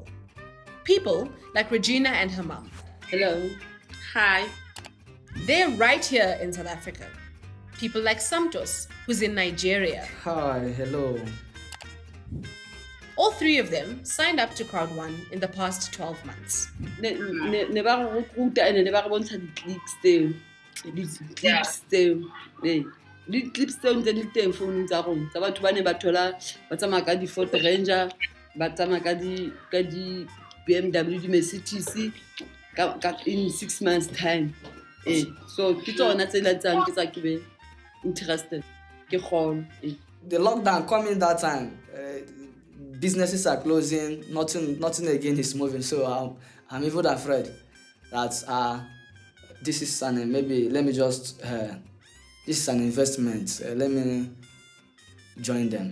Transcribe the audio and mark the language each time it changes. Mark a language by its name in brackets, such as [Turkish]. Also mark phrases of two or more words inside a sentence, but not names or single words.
[English] People like Regina and her mom. Hello. Hi. They're right here in South Africa. People like Santos, who's in Nigeria. Hi, hello. All 3 of them signed up to Crowd1 in the past 12 months. [Southern Sotho] Ne ba re recruiter ene ne ba re bontsha di-clips tseo. Di-clips tseo. Di-clips tseo ntse di teng founung tsa rona. Tsa batho ba ne ba thola ba tsamaya ka di-Ford Ranger, ba tsamaya ka di-BMW, [English] di-Mercedes in 6 months' time. [Southern Sotho] So ke tsona tse latsang ke tsa ke be interested. Ke kgone. [English] The lockdown coming that time. Businesses are closing, nothing again is moving. So I'm even afraid that this is maybe let me just this is an investment. Let me join them.